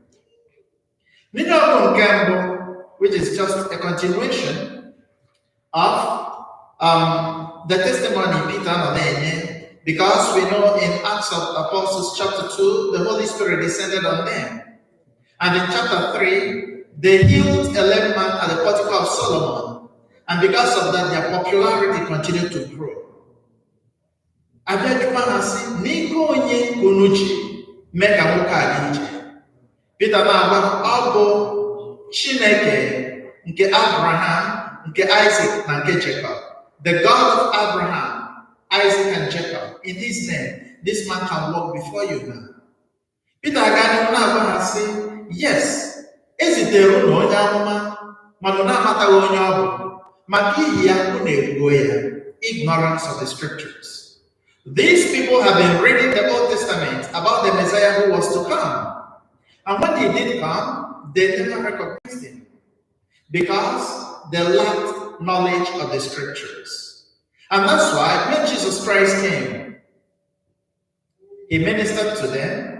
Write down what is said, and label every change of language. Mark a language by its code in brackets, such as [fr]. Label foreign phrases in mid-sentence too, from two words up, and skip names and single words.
[en] Which is just a continuation of the testimony Peter and because we know in Acts of Apostles chapter 2, the Holy Spirit descended on them. And in chapter 3, they healed a lame man at the portico of Solomon. And because of that, their popularity continued to grow. [ig] Peter na-agba Chineke nke Abraham, nke Isaac, na nke Jacob. [en] The God of Abraham, Isaac, and Jacob. In his name, this man can walk before you now. [ig] Peter again na-agba ha sị, yes, ezitere unu onye amụma, mana unu amataghị onye ọ bụ, maka ihi ya unu ebugo ya, [en] ignorance of the scriptures. These people have been reading the Old Testament about the Messiah who was to come. And when he did come, they never recognized him because they lacked knowledge of the scriptures. And that's why when Jesus Christ came, he ministered to them.